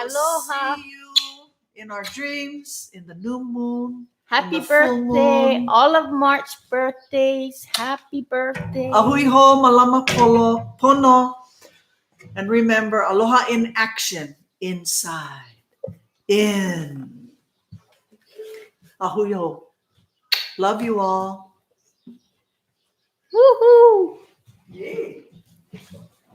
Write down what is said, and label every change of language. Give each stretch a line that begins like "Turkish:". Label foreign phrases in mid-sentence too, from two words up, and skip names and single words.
English: Aloha. see you in our dreams, in the new moon. Happy the full birthday. moon. All of March birthdays. Happy birthday.
Hawaiian: Ahui ho, malama polo, pono.
English: And remember, aloha in action, inside, in.
Hawaiian: Ahui ho.
English: Love you all. Woohoo. Yay.